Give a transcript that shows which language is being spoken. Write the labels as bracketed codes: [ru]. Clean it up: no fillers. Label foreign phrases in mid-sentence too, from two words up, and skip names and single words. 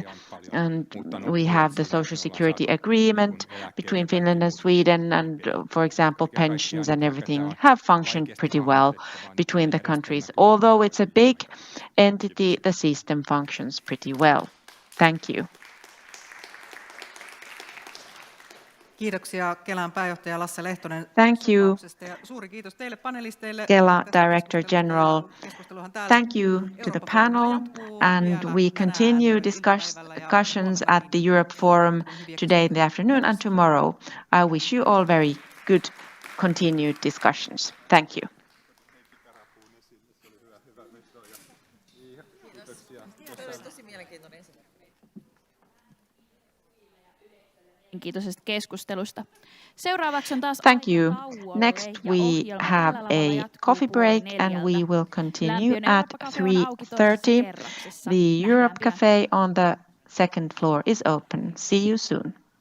[en] And we have the social security agreement between Finland and Sweden, and for example, pensions and everything have functioned pretty well between the countries. Although it's a big entity, the system functions pretty well. Thank you. [fi] Kiitoksia Kelan pääjohtaja Lasse Lehtonen. [en] Thank you, [fi] Suuri kiitos teille panelisteille. [en] Kela Director General. Thank you to the panel, and we continue discussions at the Europe Forum today in the afternoon and tomorrow. I wish you all very good continued discussions. Thank you. [fi] Tosi mielenkiintoinen esitys. mielenkiintoisesta keskustelusta. Seuraavaksi on taas [en] Thank [fi] aika [en] you. [fi] tauolle [en] Next, [fi] ja [en] we [fi] ohjelma [en] have [fi] tällä lavalla [en] a [fi] jatkuu [en] coffee break [fi] puoli [en] and we [fi] 4:00. [en] will continue [fi] Lämpiön [en] at [fi] Eurooppa-cafe on auki toisessa [en] 3:30. [fi] kerroksessa. [en] The [fi] Nähdään [en] Europe [fi] pian. [en] Cafe on the second floor is open. See you soon.